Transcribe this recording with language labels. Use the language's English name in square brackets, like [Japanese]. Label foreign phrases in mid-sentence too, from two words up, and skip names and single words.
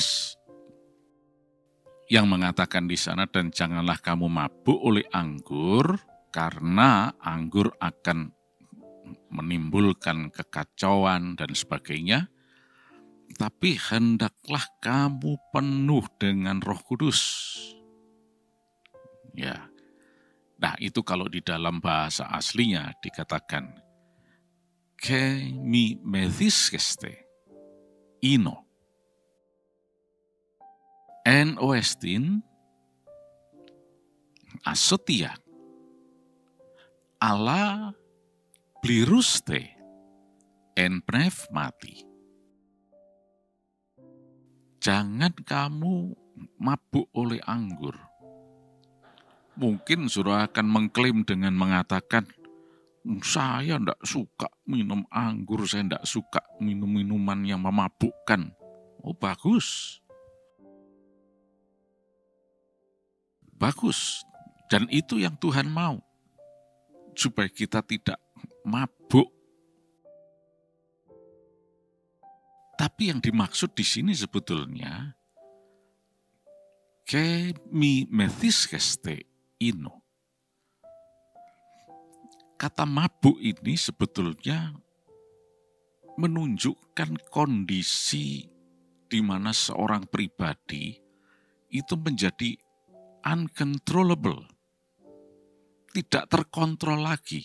[Indonesian] yang mengatakan di sana, dan janganlah kamu mabuk oleh anggur karena anggur akan menimbulkan kekacauan dan sebagainya, tapi hendaklah kamu penuh dengan Roh Kudus. Ya. Nah, itu kalau di dalam bahasa aslinya dikatakan [Greek] καὶ μὴ μεθύσκεσθε οἴνῳ. ἐν ᾧ ἐστιν ἀσωτία, ἀλλὰ πληροῦσθε ἐν πνεύματι. [Indonesian] Jangan kamu mabuk oleh anggur. Mungkin saudara akan mengklaim dengan mengatakan, saya tidak suka minum anggur, saya tidak suka minum minuman yang memabukkan. Oh, bagus. Bagus. Dan itu yang Tuhan mau. Supaya kita tidak mabuk. Tapi yang dimaksud di sini sebetulnya [Greek] καὶ μὴ μεθύσκεσθε οἴνῳ. [Indonesian] Kata mabuk ini sebetulnya menunjukkan kondisi di mana seorang pribadi itu menjadi uncontrollable. Tidak terkontrol lagi.